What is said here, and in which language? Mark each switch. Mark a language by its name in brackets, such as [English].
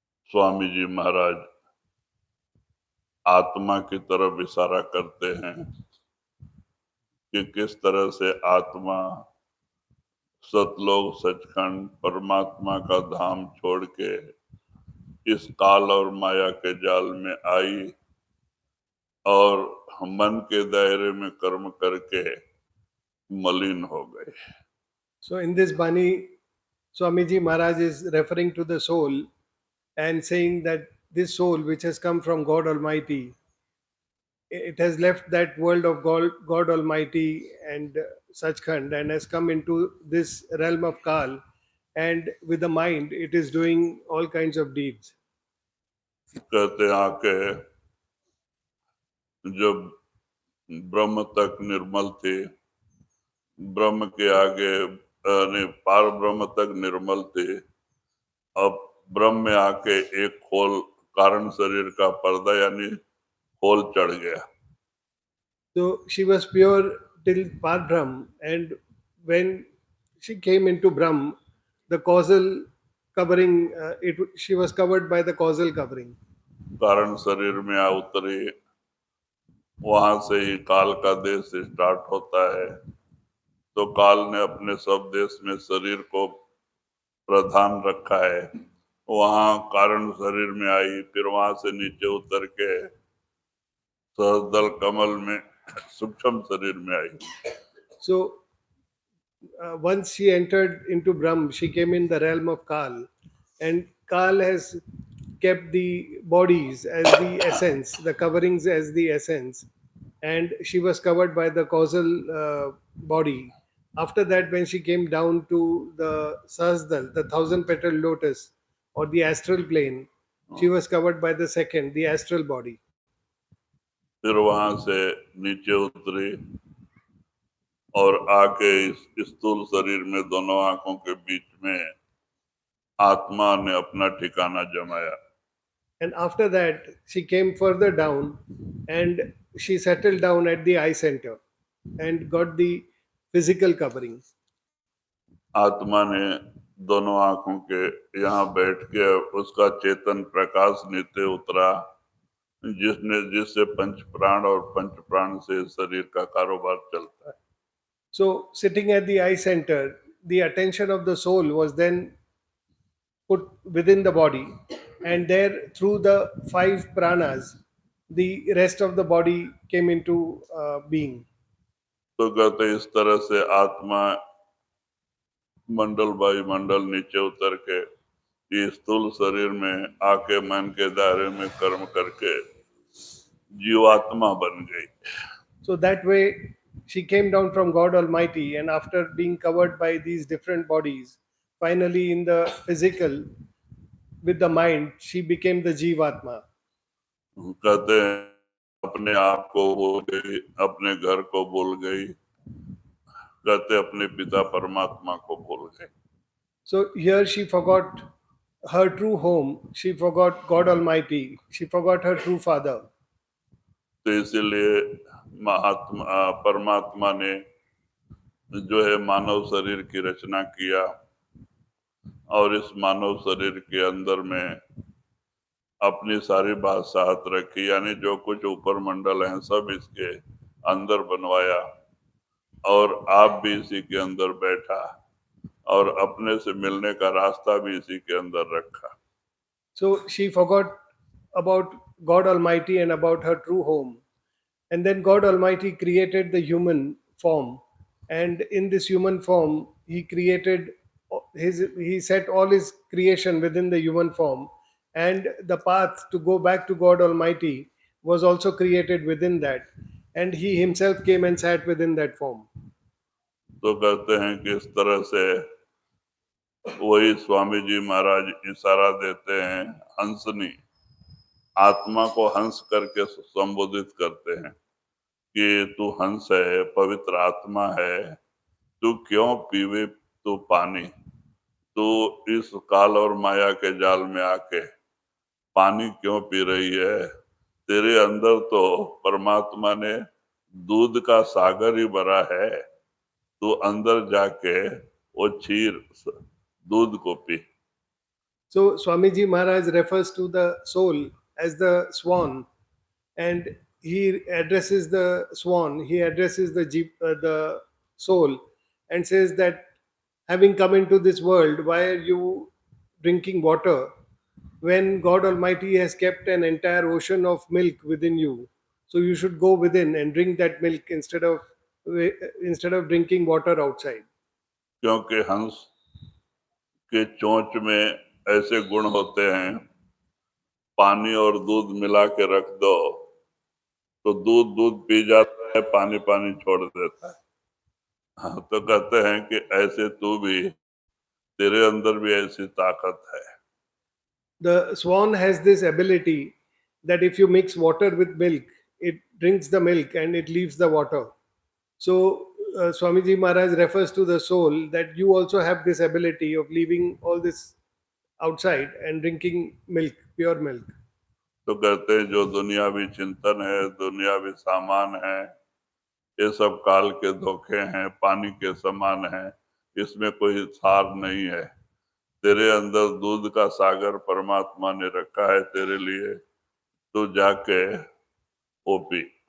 [Hindi] स्वामी जी महाराज आत्मा की तरफ इशारा करते हैं कि किस तरह से आत्मा सतलोक सचखंड परमात्मा का धाम छोड़ के इस काल और माया के जाल में आई और मन के दायरे में कर्म करके मलिन हो गए। [English] So in this Bani, Swamiji Maharaj is referring to the soul and saying that this soul which has come from God Almighty, it has left that world of God Almighty and Sachkhand and has come into this realm of Kal, and with the mind it is doing all kinds of deeds. [Hindi] कहते हैं आके जब ब्रह्म तक निर्मल थे, ब्रह्म के आगे नहीं पार ब्रह्म तक निर्मल थे, अब ब्रह्म में आके एक खोल कारण शरीर का पर्दा यानी खोल चढ़ गया। [English] So she was pure till Parbrahm, and when she came into Brahm, the causal covering, she was covered by the causal covering. [Hindi] कारण शरीर में आ उतरी, वहां से ही काल का देश स्टार्ट होता है। तो काल ने अपने सब देश में शरीर को प्रधान रखा है, वहां कारण शरीर में आई, फिर वहां से नीचे उतर के सहस्दल कमल में सूक्ष्म शरीर में आई। [English] So once she entered into Brahm, she came in the realm of Kal, and Kal has kept the bodies as the essence, the coverings as the essence, and she was covered by the causal body. After that, when she came down to the Sahasdal, the 1,000-petal lotus, or the astral plane, she was covered by the second, the astral body. [Hindi] फिर वहां से नीचे उतरी और आके इस स्थूल शरीर में दोनों आंखों के बीच में आत्मा ने अपना ठिकाना जमाया। [English] And after that, she came further down, and she settled down at the eye center and got the physical covering. [Hindi] आत्मा ने दोनों आंखों के यहाँ बैठ के उसका चेतन प्रकाश नीचे उतरा, जिससे पंच प्राण और पंच प्राण से शरीर का कारोबार चलता है। [English] So, sitting at the eye center, the attention of the soul was then put within the body, and there, through the five pranas, the rest of the body came into being. [Hindi] तो कहते इस तरह से आत्मा मंडल by मंडल नीचे उतर के इस स्थूल शरीर में आके मन के दायरे में कर्म करके जीवात्मा बन गई। [English] So that way, she came down from God Almighty, and after being covered by these different bodies, finally in the physical, with the mind, she became the Jivatma. [Hindi] कहते हैं अपने आप को भूल गई, अपने घर को भूल गई, कहते अपने पिता परमात्मा को भूल गई। [English] So here she forgot her true home, she forgot God Almighty, she forgot her true father. [Hindi] तो इसीलिए परमात्मा ने जो है मानव शरीर की रचना किया और इस मानव शरीर के अंदर में अपनी सारी बात साथ रखी, यानी जो कुछ ऊपर मंडल हैं सब इसके अंदर बनवाया और आप भी इसी के अंदर बैठा और अपने से मिलने का रास्ता भी इसी के अंदर रखा। [English] So she forgot about God Almighty and about her true home. And then God Almighty created the human form. And in this human form, He set all His creation within the human form. And the path to go back to God Almighty was also created within that. And He Himself came and sat within that form. [Hindi] तो कहते हैं कि इस तरह से वही स्वामी जी महाराज इशारा देते हैं, हंसनी आत्मा को हंस करके संबोधित करते हैं कि तू हंस है, पवित्र आत्मा है, तू क्यों पीवे तू पानी, तू इस काल और माया के जाल में आके पानी क्यों पी रही है, तेरे अंदर तो परमात्मा ने दूध का सागर ही भरा है, तू अंदर जाके वो क्षीर दूध को P. [English] So Swamiji Maharaj refers to the soul as the swan, and he addresses the swan, he addresses the soul, and says that having come into this world, why are you drinking water when God Almighty has kept an entire ocean of milk within you? So you should go within and drink that milk instead of drinking water outside. [Hindi] क्योंकि हंस के चोंच में ऐसे गुण होते हैं, पानी और दूध मिला के रख दो तो दूध दूध पी जाता है, पानी पानी छोड़ देता है। हाँ, तो कहते हैं कि ऐसे तू भी, तेरे अंदर भी ऐसी ताकत है। [English] The swan has this ability that if you mix water with milk, it drinks the milk and it leaves the water. So Swamiji Maharaj refers to the soul that you also have this ability of leaving all this outside and drinking milk, pure milk. [Hindi] तो कहते हैं जो दुनियावी चिंतन है, दुनियावी सामान है, ये सब काल के धोखे हैं, पानी के समान हैं, इसमें कोई सार नहीं है। तेरे अंदर दूध का सागर परमात्मा ने रखा है तेरे लिए, तो जाके वो पी।